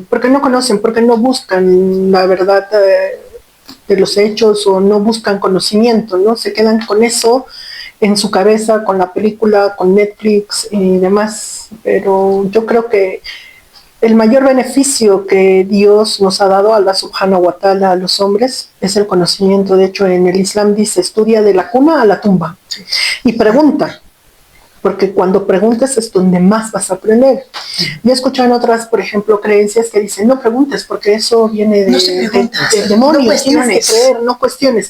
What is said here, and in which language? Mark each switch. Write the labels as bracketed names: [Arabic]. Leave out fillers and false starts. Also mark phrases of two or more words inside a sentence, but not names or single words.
[Spanish] Porque no buscan la verdad de los hechos, o no buscan conocimiento, ¿no? Se quedan con eso en su cabeza, con la película, con Netflix y demás. Pero yo creo que el mayor beneficio que Dios nos ha dado, [Arabic] الله سبحانه وتعالى, [Spanish] a los hombres, es el conocimiento. De hecho, en el Islam dice, estudia de la cuna a la tumba. Sí. Y pregunta, porque cuando preguntas es donde más vas a aprender. Yo he escuchado en otras, por ejemplo, creencias que dicen, no preguntes, porque eso viene de demonios, no tienes que creer, no cuestiones.